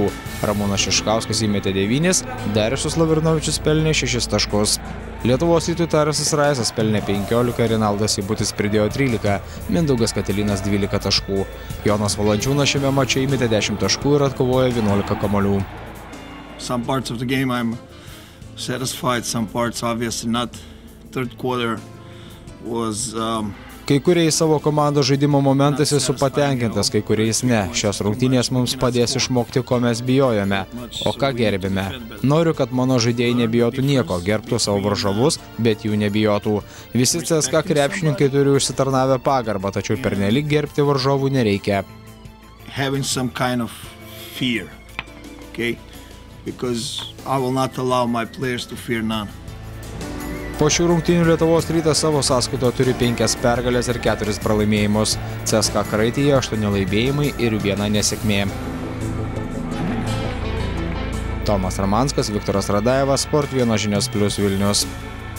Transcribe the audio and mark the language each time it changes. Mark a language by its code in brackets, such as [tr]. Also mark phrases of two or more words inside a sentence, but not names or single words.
[lt] Ramūnas Šiškauskas įmetė 9, Darius Lavrinovičius pelnė 6 taškus. Lietuvos Rytui Tarasas Raisas pelnė 15, Rinaldas Ibutis pridėjo 13, Mindaugas Katilinas 12 taškų. Jonas Valančiūnas šiame mače įmetė 10 taškų ir atkovojo 11 kamuolių. [en] Some parts of the game I'm satisfied, some parts obviously not. Third quarter was [lt] Kai kuriais savo komandos žaidimo momentais esu patenkintas, kai kuriais ne. Šios rungtynės mums padės išmokti, ko mes bijojome, o ką gerbėme. Noriu, kad mano žaidėjai nebijotų nieko, gerbtų savo varžovus, bet jų nebijotų. Visi CSKA krepšininkai turi užsitarnavę pagarbą, tačiau pernelyg gerbti varžovų nereikia. [en] Having some kind of fear, okay? Because I will not allow my players to fear none. [lt] Po šių rungtynių Lietuvos Rytas savo sąskaitoje turi 5 pergalės ir 4 pralaimėjimus. CSKA kraityje 8 laimėjimai ir 1 nesėkmė. Tomas Ramanskas, Viktoras Radajevas, Sport 1 žinios + Vilnius.